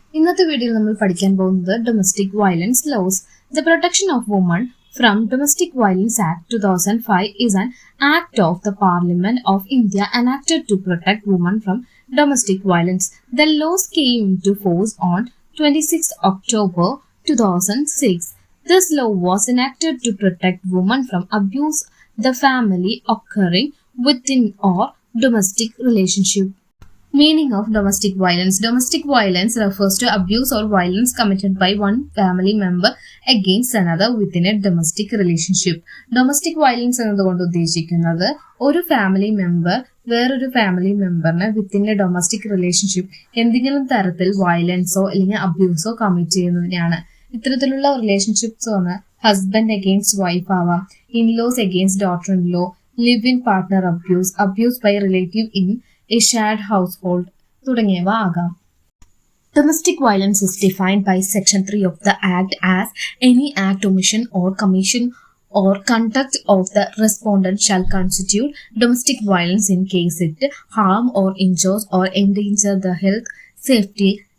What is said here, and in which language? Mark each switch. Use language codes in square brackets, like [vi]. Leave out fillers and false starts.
[ml] ഇന്നത്തെ വീഡിയോയിൽ നമ്മൾ പഠിക്കാൻ പോകുന്നത് domestic violence loss. [en] The Protection of Women from Domestic Violence Act 2005 is an act of the Parliament of India enacted to protect women from domestic violence. The laws came into force on 26 October 2006. This law was enacted to protect women from abuse the family occurring within or domestic relationship. Meaning of domestic violence. Domestic violence refers to abuse or violence committed by one family member against another within a domestic relationship. [ml] Domestic violence എന്നതുകൊണ്ട് ഉദ്ദേശിക്കുന്നത് ഒരു family member വേറൊരു family മെമ്പറിന് [en] within a domestic relationship [ml] എന്തെങ്കിലും തരത്തിൽ വയലൻസോ അല്ലെങ്കിൽ അബ്യൂസോ commit ചെയ്യുന്നതിനാണ്. ഇത്തരത്തിലുള്ള relationships വന്ന് ഹസ്ബൻഡ് അഗെയിൻസ്റ്റ് വൈഫ് ആവാം, in-laws against daughter in law, live in partner abuse, abuse by relative in [en] a shared household [ml] തുടങ്ങിയവ ആകാം. [en] Domestic violence is defined by Section 3 of the Act as any act, omission or commission or conduct of the respondent shall constitute domestic violence in case it harm or injures or endanger the health, safety,